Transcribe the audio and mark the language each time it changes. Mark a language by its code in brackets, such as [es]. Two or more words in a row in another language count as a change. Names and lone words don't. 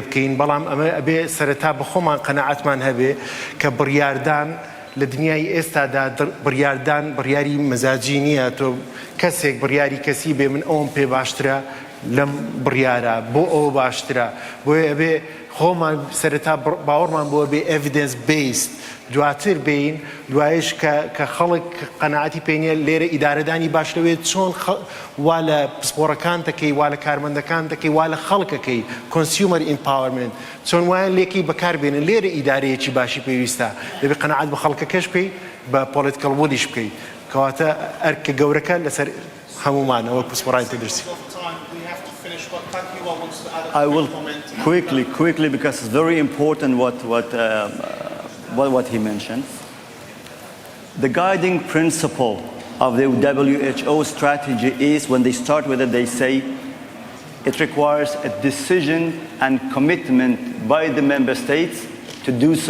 [ckb] بکەین بەڵام ئەمە ئەبێ سەرەتا بە خۆمان قەنەعەتمان هەبێ کە بڕیاردان لە دنیای ئێستادا بڕیاردان بڕیاری مەزاجی نییە تۆ کەسێک بڕیاری کەسی بێ من ئەوم پێ باشترە لەم بڕیارە بۆ ئەوە باشترە بۆیە ئەبێ خۆمان سەرەتا باوەڕمان بۆ بێ [en] evidence based [ckb] دواتر بین دوایش کە خەڵک قەنەعەتی پێ نییە لێرە ئیدارەدانی باش لەوێت چۆن وا لە پسپۆڕەکان دەکەی وا لە کارمەندەکان دەکەی وا لە خەڵکەکەی [en] consumer empowerment [ckb] چۆن وایە لێکی بەکاربێنن لێرە ئیدارەیەکی باشی پێویستە دەبێ قەنەعەت بە خەڵکەکەش بکەی بە [en] political williش [ckb] بکەی کەواتە ئەرکە گەورەکە لەسەر هەمومانەوە پسپۆڕانی تەندروستی. [en] I will quickly because it's very important what he mentioned. The guiding principle of the WHO strategy is when they start with it, they say it requires a decision and commitment by the member states to do so.